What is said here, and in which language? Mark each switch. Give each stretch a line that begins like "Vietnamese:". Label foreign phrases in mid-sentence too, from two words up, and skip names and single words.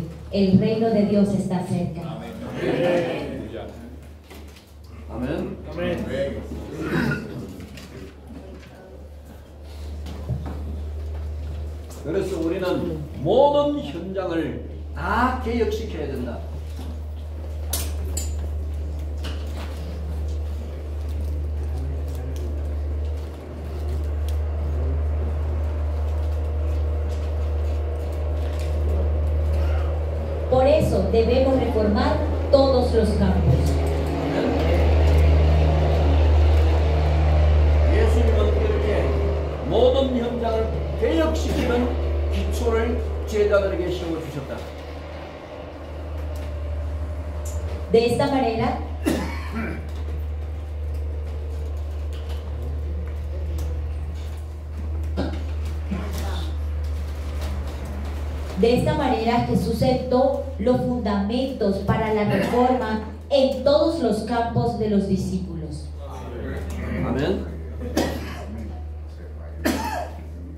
Spanish: El reino de Dios está cerca.
Korean: 아멘. 그래서 우리는 모든 현장을 다 개혁시켜야 된다.
Spanish: Por eso debemos reformar todos los campos.
Korean: 예수님은 이렇게 모든 현장을 개혁시키는 기초를 제자들에게 세워주셨다.
Spanish: De esta manera, Jesús sentó los fundamentos para la reforma en todos los campos de los discípulos.
Korean: 아멘.